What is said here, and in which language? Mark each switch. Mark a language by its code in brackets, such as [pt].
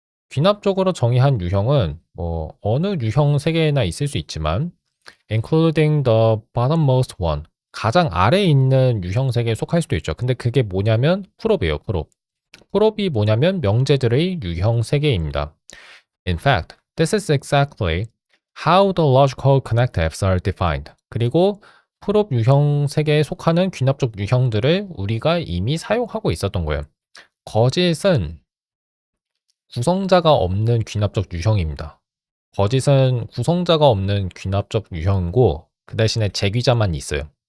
[ko] 귀납적으로 정의한 유형은 뭐 어느 유형 세계에나 있을 수 있지만 [en] including the bottommost one. [ko] 가장 아래에 있는 유형 세계에 속할 수도 있죠. 근데 그게 뭐냐면 풀업이에요. 풀업. 풀업이 뭐냐면 명제들의 유형 세계입니다. [en] In fact, this is exactly how the logical connectives are defined. [ko] 그리고 풀업 유형 세계에 속하는 귀납적 유형들을 우리가 이미 사용하고 있었던 거예요. 거짓은 구성자가 없는 귀납적 유형입니다. 거짓은 구성자가 없는 귀납적 유형이고 그 대신에 제귀자만 있어요.